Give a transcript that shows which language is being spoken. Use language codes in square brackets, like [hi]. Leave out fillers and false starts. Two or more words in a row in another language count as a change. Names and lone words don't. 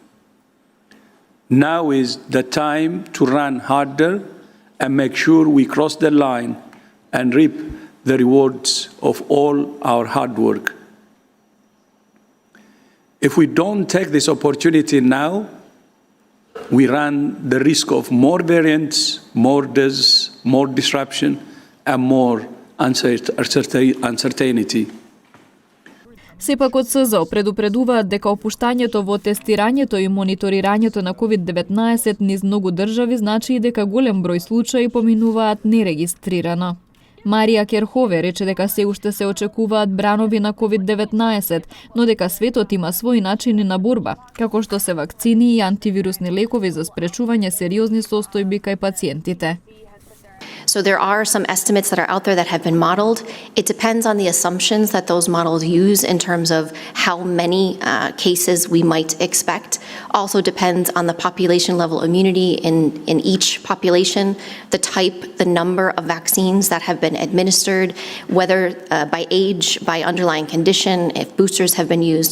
[en] Now is the time to run harder and make sure we cross the line and reap the rewards of all our hard work. If we don't take this opportunity now, we run the risk of more variants, more deaths, more disruption, and more uncertainty. [mk] Сепак од СЗО предупредуваат дека опуштањето во тестирањето и мониторирањето на COVID-19 низ многу држави значи и дека голем број случаи поминуваат нерегистрирано. Марија Керхове рече дека се уште се очекуваат бранови на COVID-19, но дека светот има своји начини на борба, како што се вакцини и антивирусни лекови за спречување сериозни состојби кај пациентите. [en] So there are some estimates that are out there that have been modeled. It depends on the assumptions that those models use in terms of how many cases we might expect. Also depends on the population level immunity in each population, the type, the number of vaccines that have been administered, whether by age, by underlying condition, if boosters have been used.